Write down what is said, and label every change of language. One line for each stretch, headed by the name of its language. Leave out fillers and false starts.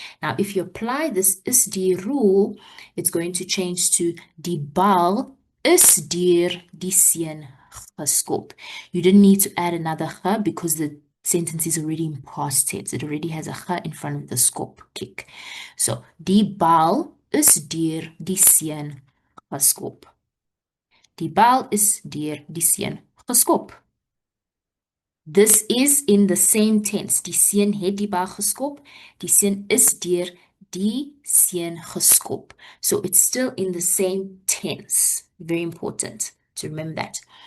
English: Now, if you apply this is die rule, it's going to change to
Afrikaans: die bal is deur die seun geskop.
English: You didn't need to add another ge because the sentence is already in past tense. It already has a ge in front of the skop kick.
Afrikaans: So, die bal is deur die seun geskop. Die bal is deur die seun geskop.
English: This is in the same tense.
Afrikaans: Die seun het die bal geskop. Die seun is deur die seun geskop.
English: So it's still in the same tense. Very important to remember that.